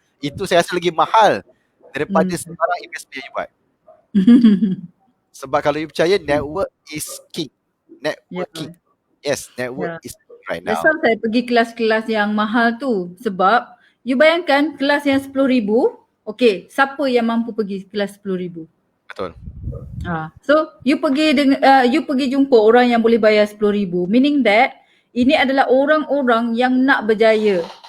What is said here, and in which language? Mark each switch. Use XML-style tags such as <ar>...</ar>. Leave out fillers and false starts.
<ms>Itu saya rasa lagi mahal daripada sebarang investment yang you buat.</ms> <en>Sebab kalau you percaya, network is king. Networking. Yes, network is king right now.</en> <ms>Asal saya pergi kelas-kelas yang mahal tu. Sebab you bayangkan kelas yang RM10,000. Okay, siapa yang mampu pergi kelas RM10,000? Betul. So you pergi jumpa orang yang boleh bayar RM10,000. Meaning that ini adalah orang-orang yang nak berjaya.</ms>